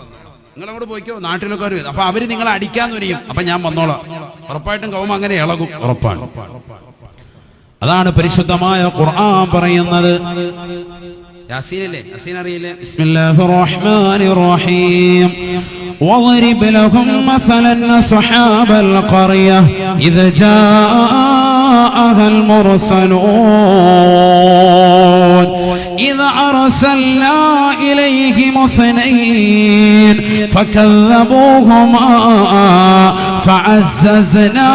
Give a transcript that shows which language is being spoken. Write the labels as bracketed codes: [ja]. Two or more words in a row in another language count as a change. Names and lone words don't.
[ml] നിങ്ങൾ അങ്ങോട്ട് പോയിക്കോ, നാട്ടിലൊക്കെ വരും. അപ്പൊ അവര് നിങ്ങളെ അടിക്കാൻ വരികയും, അപ്പൊ ഞാൻ വന്നോളാം. ഉറപ്പായിട്ടും കൗമ അങ്ങനെ ഇളകും, ഉറപ്പാണ്. അതാണ് പരിശുദ്ധമായ ഖുർആൻ പറയുന്നത്. യാസീനല്ലേ? യാസീൻ അറിയില്ലേ? [ar] بسم الله الرحمن الرحيم. وَاضْرِبْ لَهُمْ مَثَلًا أَصْحَابَ الْقَرْيَةِ إِذْ جَاءَهَا الْمُرْسَلُونَ إِذْ أَرْسَلْنَا إِلَيْهِمُ اثْنَيْنِ فَكَذَّبُوهُمَا فَعَزَّزْنَا